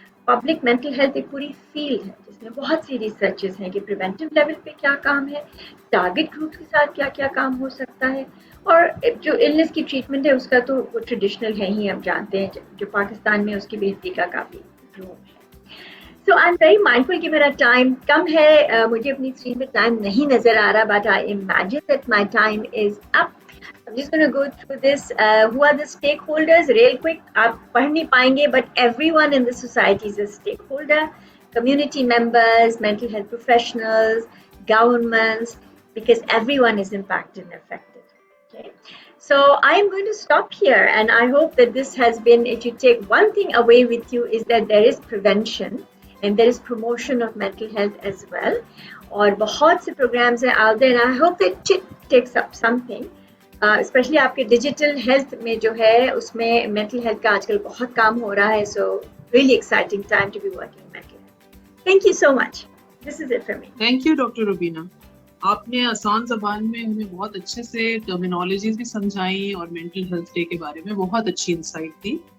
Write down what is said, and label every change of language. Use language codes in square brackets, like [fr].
[ur] Public mental health ایک پوری field ہے جس میں بہت سی ریسرچز ہیں کہ پریونٹیو لیول پہ کیا کام ہے, ٹارگیٹ گروپ کے ساتھ کیا کیا کام ہو سکتا ہے, اور جو النس کی ٹریٹمنٹ ہے اس کا تو وہ ٹریڈیشنل ہے ہی, ہم جانتے ہیں جو پاکستان میں اس کی بہتری کا کافی روم ہے. [en] So I'm very mindful [ur] کہ میرا ٹائم کم ہے, مجھے اپنی اسکرین پہ ٹائم نہیں نظر آ رہا, [en] but I imagine that my time is up. I'm just going to go through this. Who are the stakeholders? Real quick, [ur] آپ پڑھ نہیں پائیں گے, [en] but everyone in the society is a stakeholder. Community members, mental health professionals, governments, because everyone is impacted and affected. Okay. So I'm going to stop here, and I hope that this has been, if you take one thing away with you, is that there is prevention and there is promotion of mental health as well. [ur] اور بہت سے programmes ہیں [en] out there, and I hope that it takes up something. [ur] Especially آپ کے digital health میں جو ہے اس میں مینٹل ہیلتھ کا آج کل بہت کام ہو رہا ہے. [en] So really exciting time to be working mental health. Thank you so much. This is it for me. Thank you doctor Rubina. [ur] آپ نے آسان زبان میں ہمیں بہت اچھے سے ٹرمینالوجیز بھی سمجھائیں اور مینٹل ہیلتھ ڈے کے بارے میں بہت اچھی انسائٹ دی.